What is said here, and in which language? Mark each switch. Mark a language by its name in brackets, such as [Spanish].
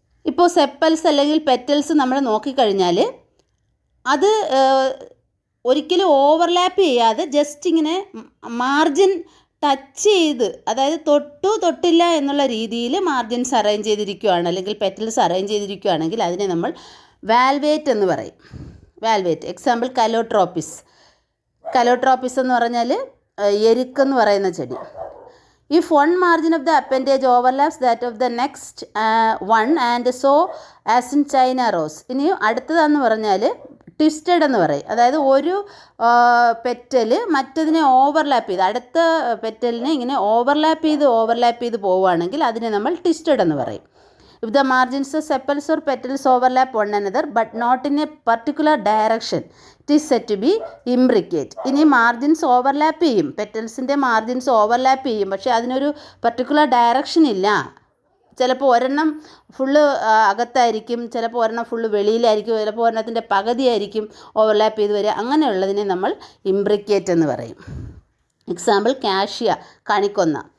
[Malayalam] ഇപ്പോൾ സെപ്പൽസ് അല്ലെങ്കിൽ പെറ്റൽസ് നമ്മൾ നോക്കിക്കഴിഞ്ഞാൽ അത് ഒരിക്കലും ഓവർലാപ്പ് ചെയ്യാതെ ജസ്റ്റ് ഇങ്ങനെ മാർജിൻ ടച്ച് ചെയ്ത്, അതായത് തൊട്ടില്ല എന്നുള്ള രീതിയിൽ മാർജിൻസ് അറേഞ്ച് ചെയ്തിരിക്കുകയാണ്, അല്ലെങ്കിൽ പെറ്റൽസ് അറേഞ്ച് ചെയ്തിരിക്കുകയാണെങ്കിൽ അതിനെ നമ്മൾ വാൽവേറ്റ് എന്ന് പറയും. വാൽവേറ്റ്. എക്സാമ്പിൾ കലോട്രോപ്പിസ്. കലോട്രോപ്പിസ് എന്ന് പറഞ്ഞാൽ എരുക്കെന്ന് പറയുന്ന ചെടി. [English] If one margin of the appendage overlaps that of the next one and so as in China rose. [Malayalam] ഇനി അടുത്തതെന്ന് പറഞ്ഞാൽ ട്വിസ്റ്റഡ് എന്ന് പറയും. അതായത് ഒരു പെറ്റൽ മറ്റതിനെ ഓവർലാപ്പ് ചെയ്ത്, അടുത്ത പെറ്റലിനെ ഇങ്ങനെ ഓവർലാപ്പ് ചെയ്ത് പോവുകയാണെങ്കിൽ അതിനെ നമ്മൾ ട്വിസ്റ്റഡ് എന്ന് പറയും. [English] If the margins of sepals or petals overlap one another but not in a particular direction, it is said to be imbricate. [Malayalam] ഇനി മാർജിൻസ് ഓവർലാപ്പ് ചെയ്യും, പെറ്റൽസിൻ്റെ മാർജിൻസ് ഓവർലാപ്പ് ചെയ്യും, പക്ഷേ അതിനൊരു പർട്ടിക്കുലർ ഡയറക്ഷൻ ഇല്ല. ചിലപ്പോൾ ഒരെണ്ണം ഫുള്ള് അകത്തായിരിക്കും, ചിലപ്പോൾ ഒരെണ്ണം ഫുള്ള് വെളിയിലായിരിക്കും, ചിലപ്പോൾ ഒരെണ്ണത്തിൻ്റെ പകുതിയായിരിക്കും ഓവർലാപ്പ് ചെയ്ത് വരിക. അങ്ങനെയുള്ളതിനെ നമ്മൾ ഇംബ്രിക്കേറ്റ് എന്ന് പറയും. എക്സാമ്പിൾ കാഷ്യ, കണിക്കൊന്ന.